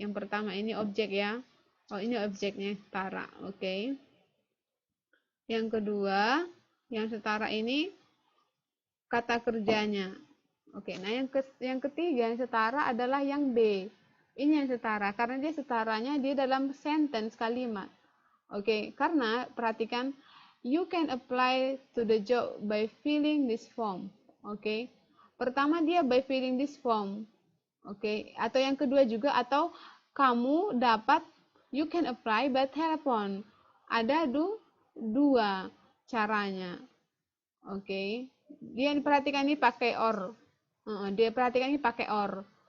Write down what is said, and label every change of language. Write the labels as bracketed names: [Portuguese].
[Indonesian] Yang pertama ini objek ya. Oh, ini objeknya setara. Oke. Yang kedua, yang setara ini kata kerjanya. Oke, nah yang ketiga yang setara adalah yang B. Ini yang setara karena dia setaranya dia dalam sentence kalimat. [English] Oke, [Indonesian] karena perhatikan [English] you can apply to the job by filling this form. Oke. [Indonesian] Pertama dia [English] by filling this form. [Indonesian] Oke, atau yang kedua juga atau kamu dapat [English] you can apply by telephone. [Indonesian] Ada dua caranya. Oke. Dia perhatikan ini pakai or. Dia perhatikan ini pakai or.